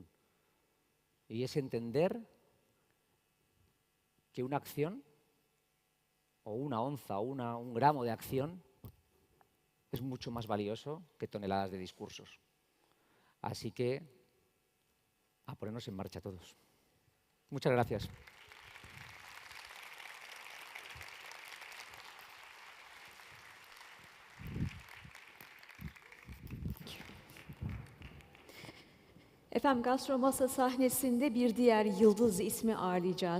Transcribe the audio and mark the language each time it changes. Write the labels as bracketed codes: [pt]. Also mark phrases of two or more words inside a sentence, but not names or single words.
[es] Y es entender que una acción, o una onza, o un gramo de acción, es mucho más valioso que toneladas de discursos. Así que a ponernos en marcha todos. Muchas gracias. [tr] Efendim Gastromasa sahnesinde bir diğer yıldız ismi ağırlayacağız.